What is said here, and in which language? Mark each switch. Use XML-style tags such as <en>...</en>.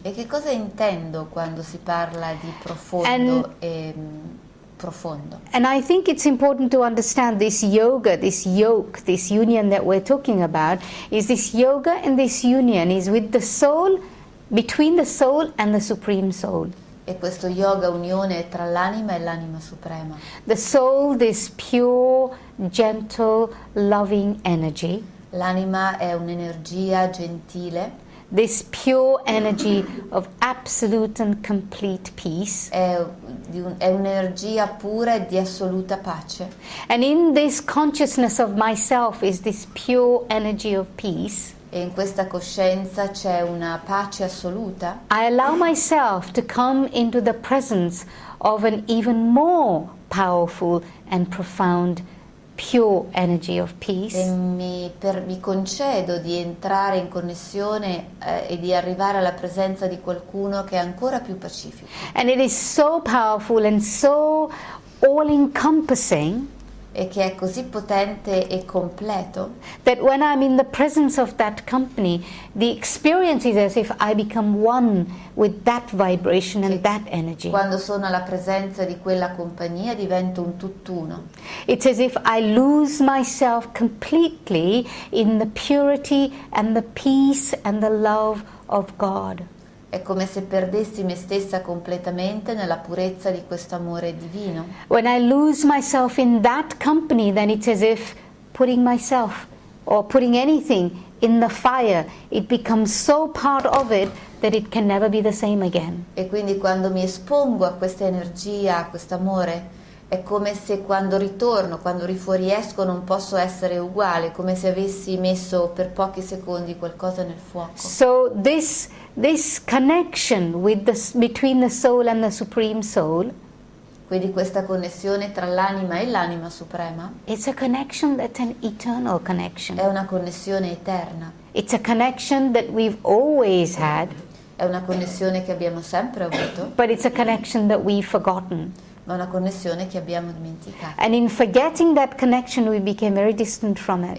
<it>E che cosa intendo quando si parla di profondo</it> <en>And-</en> <it>e profondo?</it> <en>And I think it's important to understand this yoga, this yoke, this union that we're talking about, is this yoga and this union is with the soul, between the soul and the Supreme Soul.</en> <it>E questo yoga unione tra l'anima e l'anima suprema.</it> <en>The soul, this pure, gentle, loving energy,</en> <it>L'anima è un'energia gentile,</it> <en>this pure energy of absolute and complete peace.</en> <it>è un'energia pura e di assoluta pace.</it> <en>And in this consciousness of myself is this pure energy of peace.</en> <it>E in questa coscienza c'è una pace assoluta.</it> <en>I allow myself to come into the presence of an even more powerful and profound pure energy of peace.</en> <it>E mi concedo di entrare in connessione e di arrivare alla presenza di qualcuno che è ancora più pacifico.</it> <en>And it is so powerful and so all-encompassing</en> <it>E che è così potente e completo</it> <en>that when I'm in the presence of that company, the experience is as if I become one with that vibration and that energy.</en> <it>quando sono alla presenza di quella compagnia divento un tutt'uno.</it> <en>It's as if I lose myself completely in the purity and the peace and the love of God.</en> <it>È come se perdessi me stessa completamente nella purezza di questo amore divino.</it> <en>When I lose myself in that company, then it's as if putting myself or putting anything in the fire, it becomes so part of it that it can never be the same again.</en> <it>E quindi quando mi espongo a questa energia, a questo amore, è come se quando ritorno, quando rifuoriesco non posso essere uguale, come se avessi messo per pochi secondi qualcosa nel fuoco.</it> <en>So this connection with between the soul and the Supreme Soul,</en> <it>Quindi questa connessione tra l'anima e l'anima suprema</it> <en>it's a connection that's an eternal connection.</en> <it>è una connessione eterna,</it> <en>It's a connection that we've always had,</en> <it>è una connessione che abbiamo sempre avuto,</it> <en>but it's a connection that we've forgotten.</en> <it>ma una connessione che abbiamo dimenticato.</it> <en>And in forgetting that connection, we became very distant from it.</en>